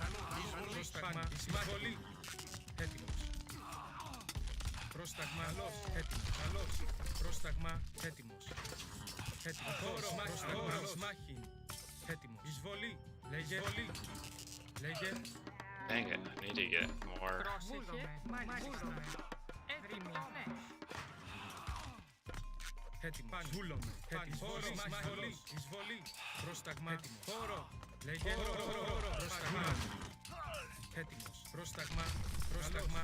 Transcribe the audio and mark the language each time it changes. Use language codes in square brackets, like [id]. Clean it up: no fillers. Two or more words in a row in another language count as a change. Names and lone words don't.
[el] Πρόσταγμα. Εισβολή. Έτοιμος. Πρόσταγμα. Έτοιμος. Καλός. Πρόσταγμα. Έτοιμος. Έτοιμος. Πρόσταγμα. Έτοιμος. Εισβολή. Λέγε. Λέγε. [en] Dang it, I need to get more. [el] Πρόσεχε. Μάλιστα. Έτοιμη. Ναι. Έτοιμος. Βούλομαι. Εισβολή. Εισβολή. Πρόσταγμα. Έτοιμος. Λέγε. Πρόσταγμα. Έτοιμος. Πρόσταγμα. Πρόσταγμα.